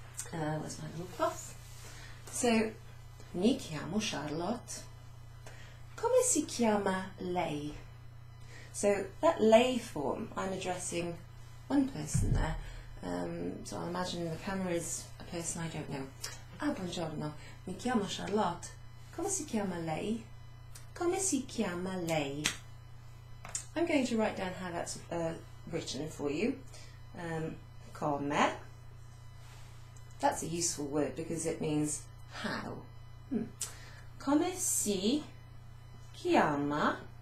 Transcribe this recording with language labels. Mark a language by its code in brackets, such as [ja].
[en] Where's my little cloth? So, [it] mi chiamo Charlotte. Come si chiama lei? [en] So that lei form, I'm addressing one person there. So I'll imagine the camera is a person I don't know. [it] Buongiorno, mi chiamo Charlotte. Come si chiama lei? Come si chiama lei? [en] I'm going to write down how that's written for you. Come. That's a useful word because it means how. [it] Come si chiama.